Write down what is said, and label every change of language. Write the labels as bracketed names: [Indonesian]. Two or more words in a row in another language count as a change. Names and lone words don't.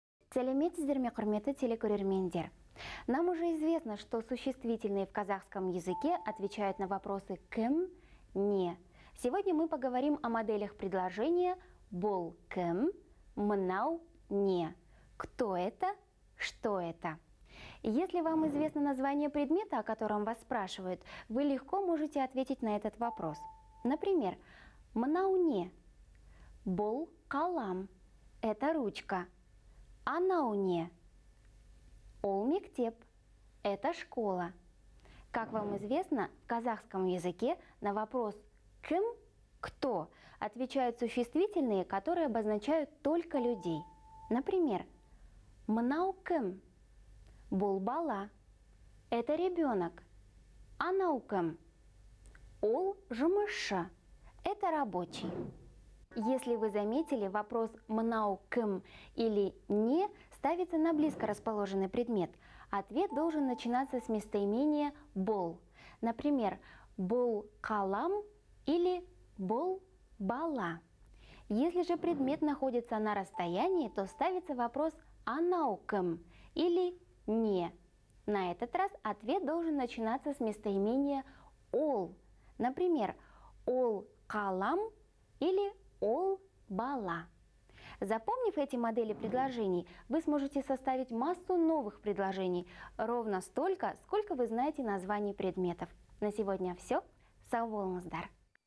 [Kazakh] Сәлеметсіздер ме, құрметті телекөрермендер. [Russian] Нам уже известно, что существительные в казахском языке отвечают на вопросы «кім», «не». Сегодня мы поговорим о моделях предложения [Kazakh] «бұл кім», «мынау не». [Russian] Кто это? Что это? Если вам известно название предмета, о котором вас спрашивают, вы легко можете ответить на этот вопрос. Например, [Kazakh] «мынау не», «бұл қалам» – [Russian] это ручка, [Kazakh] «анау не», «ол мектеп» – [Russian] это школа. Как вам известно, в казахском языке на вопрос «кім» – «кто» отвечают существительные, которые обозначают только людей. Например, [Kazakh] «мынау кім» – «бұл бала» – [Russian] это ребенок, [Kazakh] «анау кім» – «ол жұмысшы» – [Russian] это рабочий. Если вы заметили, вопрос [Kazakh] «мынау кім» [Russian] или «не» ставится на близко расположенный предмет. Ответ должен начинаться с местоимения «бол». Например, [Kazakh] «бұл қалам» [Russian] или [Kazakh] «бұл бала». [Russian] Если же предмет находится на расстоянии, то ставится вопрос [Kazakh] «анау кім» [Russian] или «не». На этот раз ответ должен начинаться с местоимения «ол». Например, [Kazakh] «ол қалам» [Russian] или [Kazakh] «ол бала». [Russian] Запомнив эти модели предложений, вы сможете составить массу новых предложений, ровно столько, сколько вы знаете названий предметов. На сегодня все. [Kazakh] Сау болыңыздар!